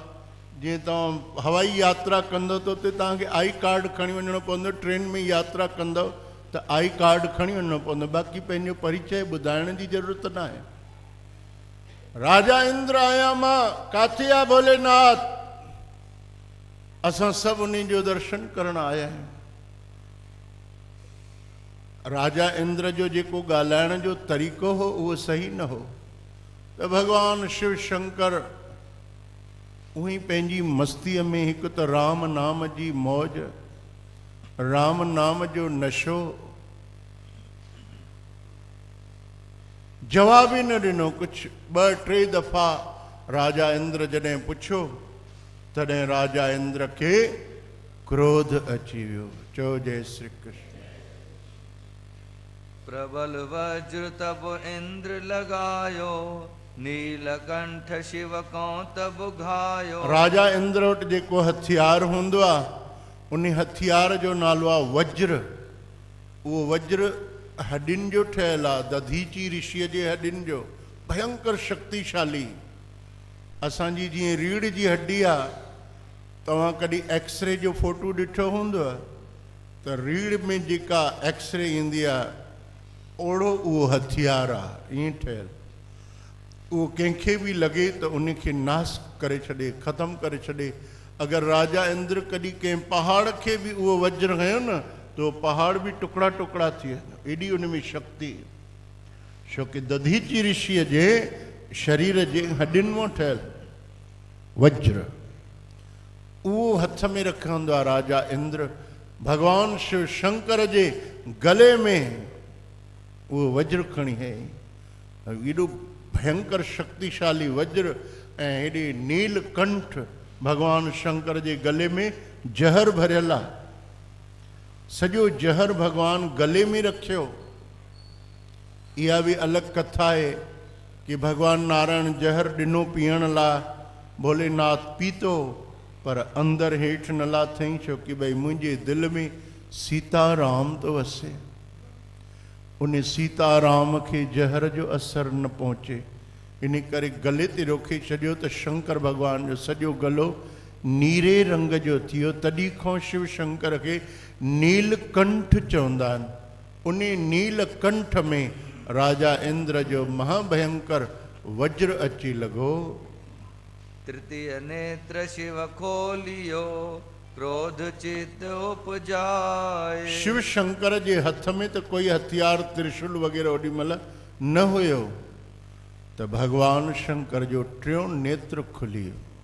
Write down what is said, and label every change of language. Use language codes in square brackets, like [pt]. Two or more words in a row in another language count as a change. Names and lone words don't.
[sd] जीअं तव्हां हवाई यात्रा कंदव त उते तव्हांखे [en] I card [sd] खणी वञिणो पवंदो, ट्रेन में यात्रा कंदव त [en] I card [sd] खणी वञिणो पवंदो, बाक़ी पंहिंजो परिचय ॿुधाइण जी ज़रूरत न आहे। राजा इंद्र आहियां मां, काथे आहे भोलेनाथ? असां सभु उन जो दर्शन करण आया आहियूं। राजा इंद्र जो जेको ॻाल्हाइण जो तरीक़ो हो उहो सही न हो, त भॻवानु शिव शंकर उही पंहिंजी मस्तीअ में हिकु त राम नाम जी मौज, राम नाम जो नशो, जवाब ई न ॾिनो कुझु। 2-3 दफ़ा राजा इंद्र जॾहिं पुछियो तॾहिं राजा इंद्र खे क्रोध अची वियो। चओ जय श्री कृष्ण। [hi] प्रबल वज्र तब इंद्र लगायो, नीलकंठ शिव को तब घायो। [sd] राजा इंद्र वटि जेको हथियार हूंदो आहे उन हथियार जो नालो आहे वज्र। उहो वज्र हॾियुनि जो ठहियलु आहे, दधीची ऋषिअ जे हॾियुनि जो, भयंकर शक्तिशाली। असांजी जीअं रीढ़ जी हड्डी आहे, तव्हां कॾहिं एक्सरे जो फोटो ॾिठो हूंदो त रीढ़ में जेका एक्सरे ईंदी आहे ओड़ो उहो हथियार आहे, ईअं ठहियलु। उहो कंहिंखे बि लॻे त उनखे नास करे छॾे, ख़तमु करे छॾे। अगरि राजा इंद्र कॾहिं कंहिं पहाड़ खे बि उहो वज्र हयो न त उहो पहाड़ बि टुकड़ा टुकड़ा थी वेंदो, एॾी उन में शक्ति। छोकी दधीची ऋषिअ जे शरीर जे हॾियुनि मां ठहियलु वज्र, उहो हथ में रखंदो आहे राजा इंद्र। भॻवानु शिव शंकर जे गले में उहो वज्र खणी है, एॾो भयंकर शक्तिशाली वज्र। ऐं हेॾे नीलकंठ भॻवानु शंकर जे गले में जहर भरियल आहे, सॼो जहर भॻवानु गले में रखियो। इहा बि अलॻि कथा आहे कि भॻवानु नारायण जहर ॾिनो पीअण लाइ, भोलेनाथ पीतो पर अंदरि हेठि न लाथईं, छोकी भई मुंहिंजे दिलि में सीताराम थो वसे। उन सीताराम खे जहर जो असरु न पहुचे, इन करे गले ते रोके छॾियो त शंकर भॻवान जो सॼो गलो नीरे रंग जो थियो। तॾहिं खां शिव शंकर खे नीलकंठ चवंदा आहिनि। उन नीलकंठ में राजा इंद्र जो महाभयंकर वज्र अची लॻो। [hi] तृतीय नेत्र शिव खोलियो, क्रोध चित उपजाए। [sd] शिव शंकर जे हथ में त कोई हथियार त्रिशूल वग़ैरह ओॾी महिल न हुयो, त भॻवानु शंकर जो टियों नेत्र खुली वियो।